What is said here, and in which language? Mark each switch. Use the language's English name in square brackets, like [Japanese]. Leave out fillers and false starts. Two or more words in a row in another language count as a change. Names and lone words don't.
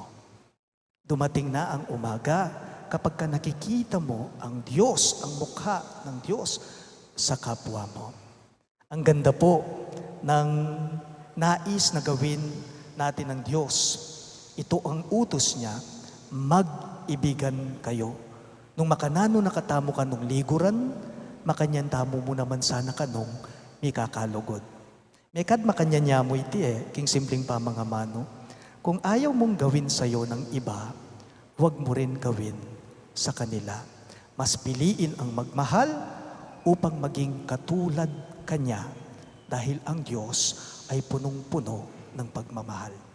[Filipino] Dumating na ang umaga, kapag ka nakikita mo ang Diyos, ang mukha ng Diyos sa kapwa mo. Ang ganda po ng nais na gawin natin ng Diyos. Ito ang utos niya, mag-ibigan kayo. [Pampanga] Nung makanano nakatamo ka nung liguran, makanyan tamo mo naman sana kanong may kakalugod. May kad makanya mo iti king simpleng pamangamano. [Filipino] Kung ayaw mong gawin sa'yo ng iba, huwag mo rin gawin sa kanila. Mas piliin ang magmahal upang maging katulad kanya dahil ang Diyos ay punong-puno ng pagmamahal.